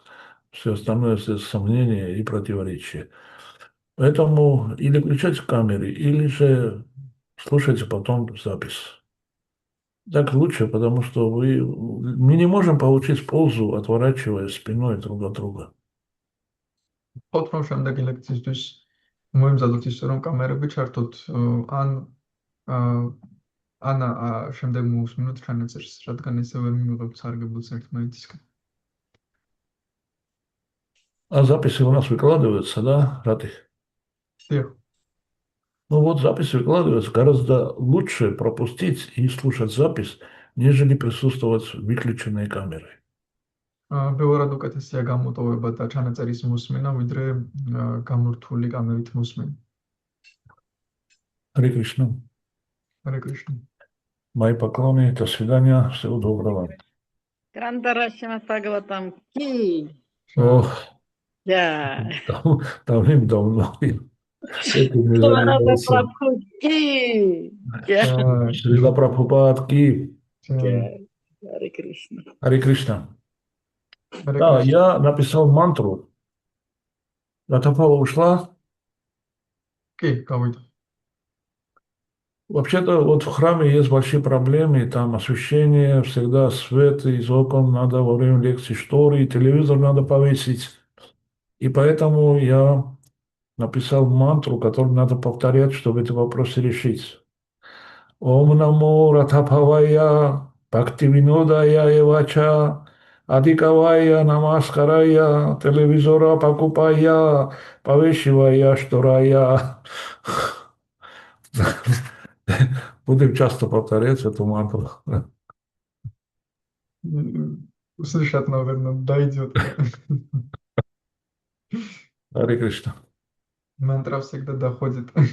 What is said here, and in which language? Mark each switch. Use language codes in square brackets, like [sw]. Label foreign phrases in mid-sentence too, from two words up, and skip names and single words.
[ru] Все остальное – это сомнения и противоречия. Поэтому или включайте камеры, или же слушайте потом запись. Так лучше, потому что мы не можем получить пользу, отворачиваясь спиной друг от друга. [ka] ვთქვათ, რომ შემდეგი ლექციისთვის მოიმზადოთ ისე, რომ კამერები ჩართოთ, ან შემდეგ მოусმინოთ ჩანაწერს, რადგან ესე ვერ მივიღებთ სარგებლობს ერთმანეთისგან. [ru] А записи у нас выкладываются, да, Рати? [ka] დიახ. [ru] Ну вот запись выкладывается. Гораздо лучше пропустить и слушать запись, нежели присутствовать с выключенной камерой. [ka] ბევრად უკეთესია გამოტოვება და ჩანაწერის მოსმენა, ვიდრე გამორთული კამერით მოსმენა. [ru] Харе Кришна. Харе Кришна. Мои поклоны. До свидания. Всего доброго. Грандарашима Бхагаватам ки. Ох, Да. давным-давно этим не Шримата занимался. Прабху ки. Да. Шрила Прабхупад ки. Да. Харе Кришна. Харе Кришна. Харе Да, Кришна. я написал мантру. Ратапала ушла. [ka] კი, გავიდა. [ru] Вообще-то вот в храме есть большие проблемы, там освещение, всегда свет из окон надо во время лекции шторы, и телевизор надо повесить. И поэтому я написал мантру, которую надо повторять, чтобы эти вопросы решить. Ом намо ратапавая, бхактивинодая евача, адикавая намаскарая, телевизора покупая, повешивая шторая. Будем часто повторять эту мантру. Услышат, наверное, дойдет. Харе Кришна. Мантра всегда доходит.